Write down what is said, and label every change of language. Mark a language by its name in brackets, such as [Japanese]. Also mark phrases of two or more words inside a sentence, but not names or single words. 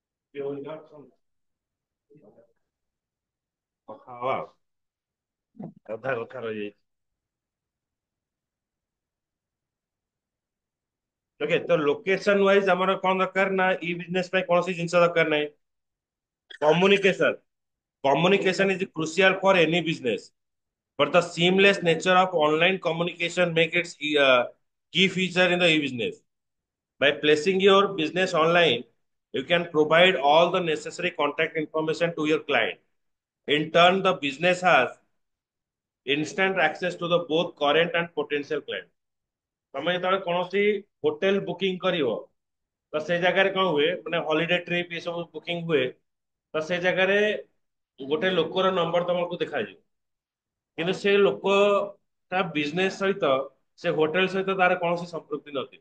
[Odia] ହଁ ଅଧା କଥା ରହିଯାଇଛି। ଓକେ ତ [English] location wise [Odia] ଆମର କଣ ଦରକାର ନା [English] e business [Odia] ପାଇଁ କୌଣସି ଜିନିଷ ଦରକାର ନାହିଁ। [English] କମ୍ୟୁନିକେସନ communication is crucial for any business, but the seamless nature of online communication make its key feature in the e-business. By placing your business online, you can provide all the necessary contact information to your client. In turn, the business has instant access to the both current and potential client. [Odia] ତମେ ଯେତେବେଳେ କୌଣସି [English] hotel booking [Odia] କରିବ ତ ସେ ଜାଗାରେ କଣ ହୁଏ ମାନେ [English] holiday trip [Odia] ଏ ସବୁ ବୁକିଂ ହୁଏ ତ ସେ ଜାଗାରେ ଗୋଟେ ଲୋକର ନମ୍ବର ତମକୁ ଦେଖାଯିବ କିନ୍ତୁ ସେ ଲୋକ ତା ବିଜନେସ ସହିତ ସେ ହୋଟେଲ ସହିତ ତାର କୌଣସି ସମ୍ପୃକ୍ତି ନଥିବ।